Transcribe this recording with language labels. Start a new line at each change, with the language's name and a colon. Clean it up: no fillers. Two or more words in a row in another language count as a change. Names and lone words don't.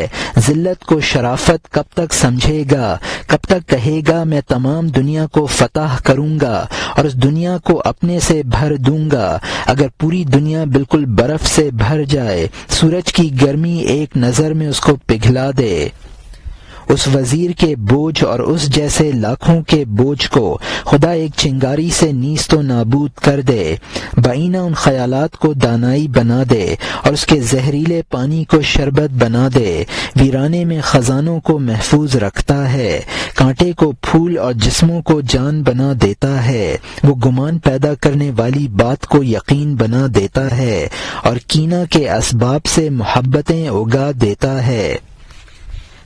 Urdu: ذلت کو شرافت کب تک سمجھے گا، کب تک کہے گا میں تمام دنیا کو فتح کروں گا اور اس دنیا کو اپنے سے بھر دوں گا۔ اگر پوری دنیا بالکل برف سے بھر جائے، سورج کی گرمی ایک نظر میں اس کو پگھلا دے، اس وزیر کے بوجھ اور اس جیسے لاکھوں کے بوجھ کو خدا ایک چنگاری سے نیست و نابود کر دے، بعینہ ان خیالات کو دانائی بنا دے اور اس کے زہریلے پانی کو شربت بنا دے۔ ویرانے میں خزانوں کو محفوظ رکھتا ہے، کانٹے کو پھول اور جسموں کو جان بنا دیتا ہے۔ وہ گمان پیدا کرنے والی بات کو یقین بنا دیتا ہے اور کینہ کے اسباب سے محبتیں اگا دیتا ہے۔